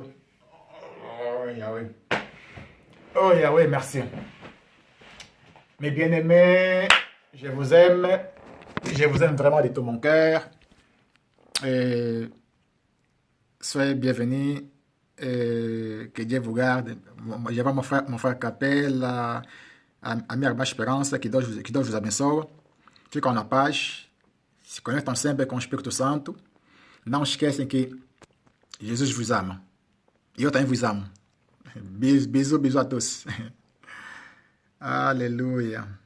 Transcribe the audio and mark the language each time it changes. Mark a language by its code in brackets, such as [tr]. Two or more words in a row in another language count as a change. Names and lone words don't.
[fr] Oh Yahweh. Oh Yahweh, merci. Mes bien-aimés, je vous aime. Je vous aime vraiment de tout mon cœur. Et Soyez bienvenus. Que Dieu vous garde. Je vais mon frère Capel, [pt] a minha irmã Esperança, que Deus vos abençoe. Fica na paz. Se conectam sempre com o Espírito Santo. Não esquecem que Jesus vos ama. E eu também vos amo. Bisous, bisous a todos. Aleluia.